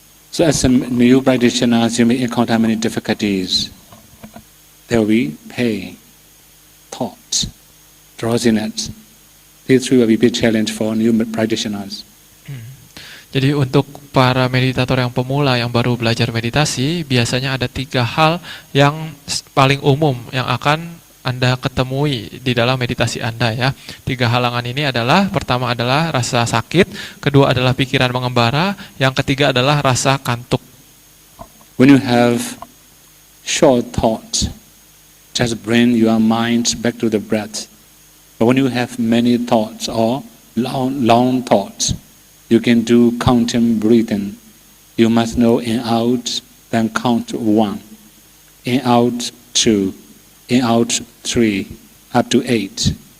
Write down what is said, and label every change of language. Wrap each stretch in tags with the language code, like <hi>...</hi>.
<en>So as a new practitioner, you may encounter many difficulties. There will be pain, thought, drowsiness. These three will be a big challenge for new practitioners.</en> <id>Jadi untuk para meditator yang pemula yang baru belajar meditasi, biasanya ada 3 hal yang paling umum yang akan Anda ketemui di dalam meditasi Anda ya. 3 halangan ini adalah, pertama adalah rasa sakit, kedua adalah pikiran mengembara, yang ketiga adalah rasa kantuk.</id> <en>When you have short thoughts, just bring your mind back to the breath. But when you have many thoughts or long thoughts, you can do counting breathing. You must know in out, then count 1. In out 2, in out 3, up to 8.</en>